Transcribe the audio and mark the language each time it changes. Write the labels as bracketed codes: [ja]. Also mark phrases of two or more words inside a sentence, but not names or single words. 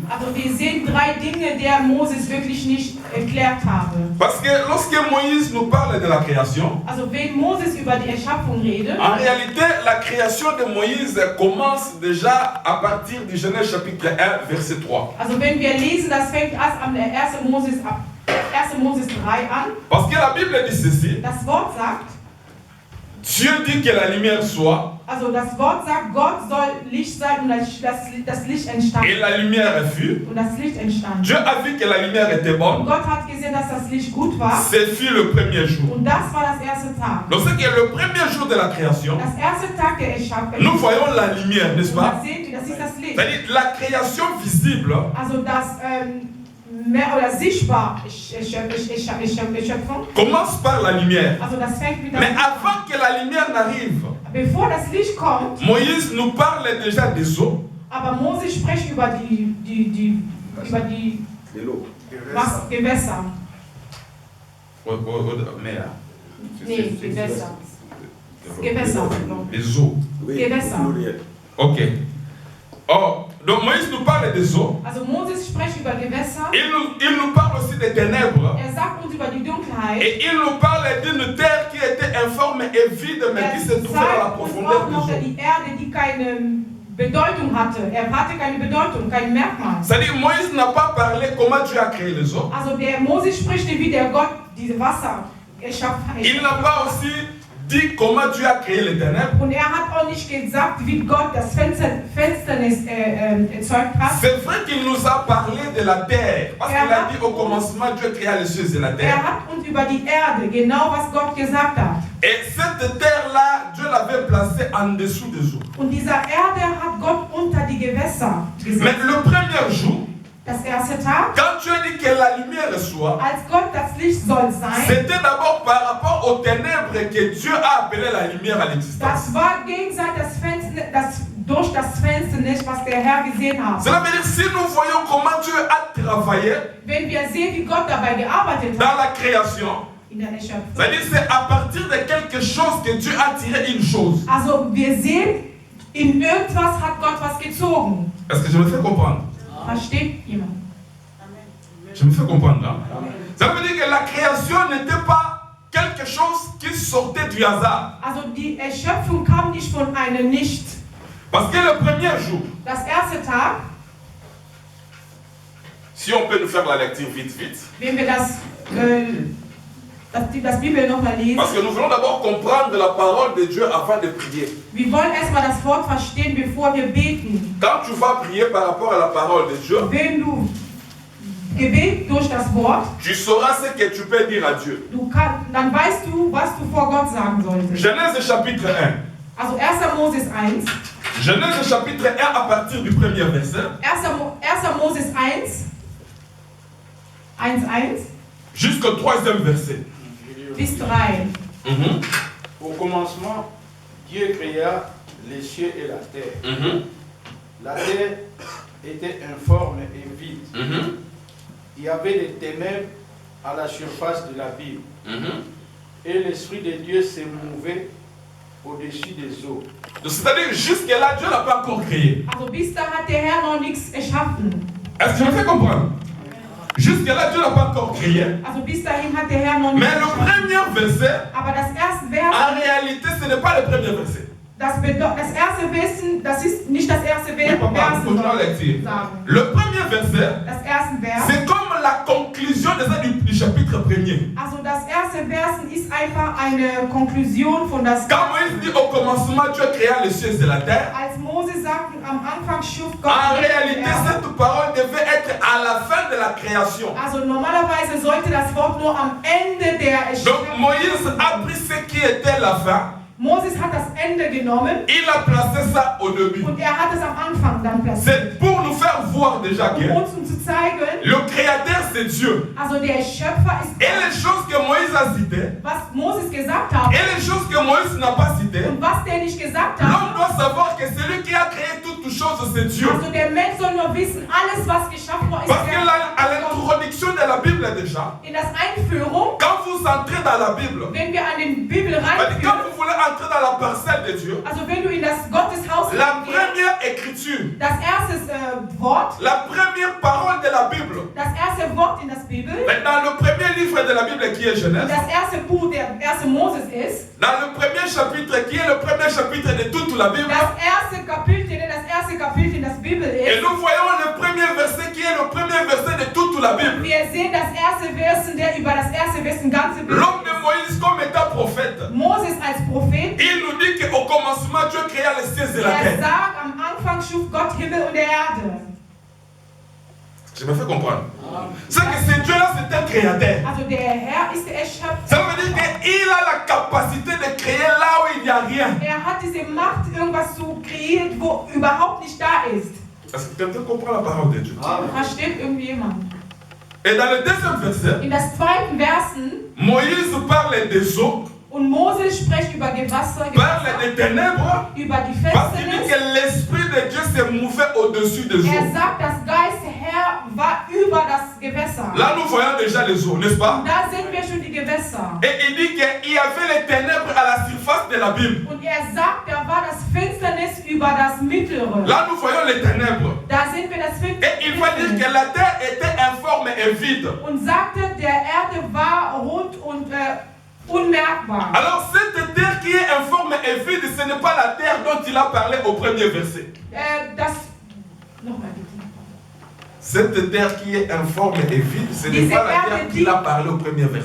[de] also wir sehen drei Dinge, der Moses wirklich nicht erklärt habe. [fr] Parce que lorsque Moïse nous parle de la création, [de] Also wenn Moses über die Erschaffung redet, [fr] en réalité, la création de Moïse commence déjà à partir du Genèse chapitre 1, verset 3. [de] also wenn wir lesen, das fängt erst am 1. Moses 3 an. [fr] Parce que la Bible dit ceci, [de] Das Wort sagt, [fr] Dieu dit que la lumière soit, [de] also das Wort sagt, Gott soll Licht sein und das Licht entstand. [fr] et la lumière fut. [de] Und das Licht entstand. [fr] Dieu a vu que la lumière était [de] Und [fr] bonne, [de] Gott hat gesehen, dass das Licht gut war. [fr] ce fut le premier jour. [de] Und das war das erste Tag. [fr] Donc c'est que le premier jour de la création, [de] Das erste Tag der Erschaffung. [fr] nous voyons la lumière, n'est-ce [de] Und [fr] pas? [de] das seht ihr, das ist das Licht. [fr] C'est-à-dire la création visible [de] Also das mehr oder sichtbar Erschöpfung. [fr] commence par la lumière. [de] Also das fängt mit [fr] Mais [de] der [fr] avant que la lumière n'arrive, [de] Bevor das Licht kommt, [fr] Moïse nous parle déjà des eaux. [de] aber Mose spricht über die Gewässer. [fr] Mer. [de] Nee, Gewässer. Gewässer. [fr] Les eaux. [de] Gewässer. [fr] Ok. Oh, donc Moïse nous parle des eaux. [de] Also Moses spricht über Gewässer. [fr] Il nous parle aussi des ténèbres. [de] Sagt uns über die Dunkelheit. [fr] Et il nous parle d'une terre qui était informe et vide, mais qui se trouvait à la profondeur des eaux. [de] Die Erde, die keine Bedeutung hatte. hatte keine Bedeutung, kein Merkmal. [fr] C'est-à-dire Moïse n'a pas parlé comment Dieu a créé les eaux. [de] Also der Moses spricht nicht, wie der Gott diese Wasser geschaffen hat. [fr] Il n'a pas aussi dit comment Dieu a créé les ténèbres. [de] Und hat auch nicht gesagt, wie Gott das Finsternis erzeugt hat. [fr] C'est vrai qu'il nous a parlé de la terre. Parce qu'il a dit au commencement, Dieu créa les cieux et la terre. [de] Hat uns über die Erde, genau was Gott gesagt hat. [fr] Et cette terre-là, Dieu l'avait placée en dessous des eaux. [de] Und dieser Erde hat Gott unter die Gewässer gesetzt. [fr] Mais le premier jour, [de] das erste Tag, [fr] quand Dieu dit que la lumière soit, [de] als Gott das Licht soll sein, [fr] c'était d'abord par rapport aux ténèbres que Dieu a appelé la lumière à l'existence. [de] Das war gegenseitig durch das Finsternis, was der Herr gesehen hat. [fr] Cela veut dire si nous voyons comment Dieu a travaillé [de] wenn wir sehen, wie Gott dabei gearbeitet hat, [fr] dans la création, [de] in der Erschaffung. [fr] c'est-à-dire c'est à partir de quelque chose que Dieu a tiré une chose. [de] Also wir sehen, in irgendwas hat Gott was gezogen. [fr] Est-ce que je me fais comprendre? [de] Versteht jemand? [fr] Je me fais comprendre. Hein? Ça veut dire que la création n'était pas quelque chose qui sortait du hasard. [de] Also die Erschöpfung kam nicht von einem Nicht. [fr] Parce que le premier jour, [de] das erste Tag, [fr] si on peut nous faire la lecture vite. [de] Wenn wir das Bibel noch mal lesen. [fr] Parce que nous voulons d'abord comprendre la parole de Dieu avant de prier. [de] Wir wollen erstmal das Wort verstehen, bevor wir beten. [fr] Quand tu vas prier par rapport à la parole de Dieu, [de] wenn du Gebet durch das Wort, [fr] tu sauras ce que tu peux dire à Dieu. [de] Dann weißt du, was du vor Gott sagen solltest. [fr] Genèse chapitre 1. [de] Also 1. Moses 1. [fr] Genèse chapitre 1 à partir du premier verset. [de] 1. Moses 1. [fr] Jusqu'au troisième verset. [de] Bis 3. [fr] Au commencement, Dieu créa les cieux et la terre. La terre était informe et vide. Il y avait des ténèbres à la surface de l'abîme. Et l'Esprit de Dieu se mouvait au-dessus des eaux. C'est-à-dire, jusque-là, Dieu n'a pas encore créé. [de] Also bis da hat der Herr noch nichts erschaffen. [fr] Est-ce que je me fais comprendre? Jusque-là, Dieu n'a pas encore créé. [de] Also bis dahin hat der Herr noch [fr] Mais [de] nichts [fr] le [de] erschaffen. [fr] premier verset, [de] Aber das erste Vers, [fr] en réalité, ce n'est pas le premier verset. [de] das erste Vers, das ist nicht das erste [fr] Oui, [de] Vers, [fr] papa, continue à lecture. [de] sagen. [fr] Le premier verset, [de] Das erste Vers, [fr] c'est comme la conclusion du chapitre premier. [de] also das erste Vers ist einfach eine Konklusion von das. [fr] Quand Moïse dit au commencement, Dieu créa les cieux et la terre, [de] Als Mose sagt, am Anfang schuf Gott. [fr] en réalité, cette parole devait être à la fin de la création. [de] Also normalerweise sollte das Wort nur am Ende der [fr] Donc Moïse a pris ce qui était la fin. [de] Moses hat das Ende genommen. [fr] Il a placé ça au début. [de] Und hat es am Anfang dann platziert. [fr] C'est pour nous faire voir déjà que [de] Uns zu zeigen, [fr] le créateur c'est Dieu. [de] also der Schöpfer ist [fr] Et les choses que Moïse a citées, [de] was Moses gesagt hat. [fr] et les choses que Moïse n'a pas citées, [de] Und was der nicht gesagt [fr] l'homme [de] hat. [fr] doit savoir que celui qui a créé toutes choses choses, c'est Dieu. [de] Also der Mensch soll nur wissen, alles was geschaffen worden ist, [fr] Parce que là, à l'introduction de la Bible déjà, [de] in das Einführung, [fr] quand vous entrez dans la Bible, [de] wenn wir an den Bibel [fr] quand [de] reinführen, [fr] vous voulez entrer dans la parcelle de Dieu, [de] also wenn du in das Gotteshaus [fr] la [de] gehst, [fr] première écriture, [de] das erste Wort, [fr] la première parole de la Bible, [de] das erste Wort in das Bibel, [fr] dans le premier livre de la Bible qui est Genèse, [de] das erste Buch, der erste Moses ist, [fr] dans le premier chapitre qui est le premier chapitre de toute la Bible, [de] das erste Kapitel in das Bibel [fr] et [de] ist. [fr] nous voyons le premier verset qui est le premier verset de toute la Bible. [de] Wir sehen das erste Versen, der über das erste Versen ganze Bibel. [fr] L'homme de Moïse comme étant prophète, [de] Moses als Prophet, [fr] il nous dit qu'au commencement Dieu créa les cieux et la terre. [de] sagt, am Anfang schuf Gott Himmel und Erde. [fr] Je me fais comprendre. C'est que ce Dieu-là, c'est un créateur. [de] Also der Herr ist der Schöpfer. [fr] Ça veut dire qu'il a la capacité de créer là où il n'y a rien. [de] Hat diese Macht, irgendwas zu kreieren, wo überhaupt nicht da ist. [fr] Est-ce que quelqu'un comprend la parole de Dieu? [de] Versteht irgendjemand? [fr] Et dans le deuxième verset, [de] In das zweiten Versen, [fr] Moïse parle des eaux, [de] und Moses spricht über Gewässer, [fr] parle des ténèbres, [de] über die [fr] parce qu'il dit [de] Finsternis. [fr] que l'Esprit de Dieu se mouvait au-dessus des eaux. [de] Sagt, das Geist Herr war über das Gewässer. [fr] Là, nous voyons déjà les eaux, n'est-ce pas? [de] Da sehen wir schon die Gewässer. [fr] Et il dit qu'il y avait les ténèbres à la surface de la Bible. [de] Und sagt, da war das Finsternis über das Mittlere. [fr] Là, nous voyons les ténèbres. [de] Da sehen wir das Finsternis. [fr] Et il va dire que la terre était informe et vide. [de] Und sagte, der Erde war rund und unmerkbar. [fr] Alors, cette terre qui est informe et vide, ce n'est pas la terre dont il a parlé au premier verset. [de] Nochmal bitte. [fr] Cette terre qui est informe et vide, ce n'est pas la terre qu'il a parlé au premier verset.